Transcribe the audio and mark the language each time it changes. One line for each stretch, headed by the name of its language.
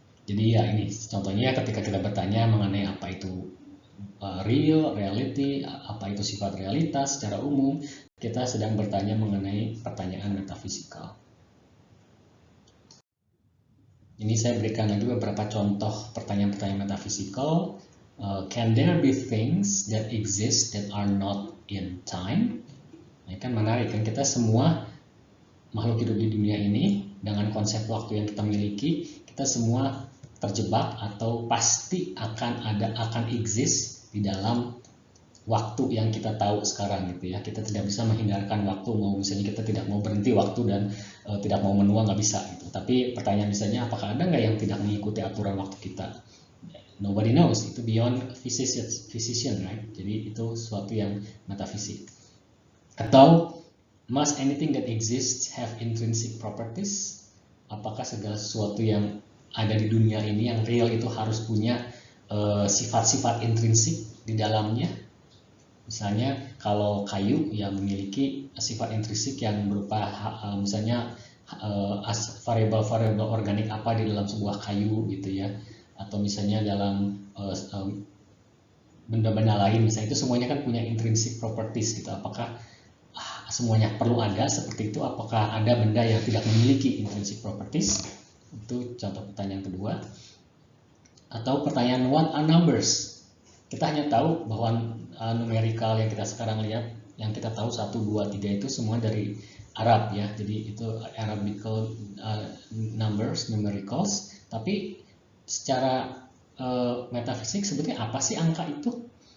Indonesian: Jadi ya ini contohnya ketika kita bertanya mengenai apa itu real, reality, apa itu sifat realitas secara umum, kita sedang bertanya mengenai pertanyaan metafisikal. Ini saya berikan lagi beberapa contoh pertanyaan-pertanyaan metafisikal.
English: Can there be things that exist that are not in time?
Indonesian: Nah, kan menarik kan, kita semua makhluk hidup di dunia ini dengan konsep waktu yang kita miliki, kita semua terjebak atau pasti akan exist di dalam waktu yang kita tahu sekarang gitu ya. Kita tidak bisa menghindarkan waktu, mau misalnya kita tidak mau berhenti waktu dan tidak mau menua, nggak bisa gitu. Tapi pertanyaan misalnya, apakah ada nggak yang tidak mengikuti aturan waktu kita?
English: Nobody knows,
Indonesian: itu
English: beyond physician, right?
Indonesian: Jadi itu sesuatu yang metafisik. Atau
English: must anything that exists have intrinsic properties?
Indonesian: Apakah segala sesuatu yang ada di dunia ini yang real itu harus punya sifat-sifat intrinsik di dalamnya? Misalnya kalau kayu ya memiliki sifat intrinsik yang berupa misalnya variabel-variabel organik apa di dalam sebuah kayu gitu ya, atau misalnya dalam benda-benda lain misalnya, itu semuanya kan punya intrinsic properties gitu. Apakah semuanya perlu ada seperti itu? Apakah ada benda yang tidak memiliki intrinsic properties? Itu contoh pertanyaan kedua. Atau pertanyaan,
English: what are numbers?
Indonesian: Kita hanya tahu bahwa numerikal yang kita sekarang lihat, yang kita tahu 1, 2, 3 itu semua dari Arab ya. Jadi itu
English: Arabical numbers, numericals.
Indonesian: Tapi secara metafisik sebetulnya apa sih angka itu?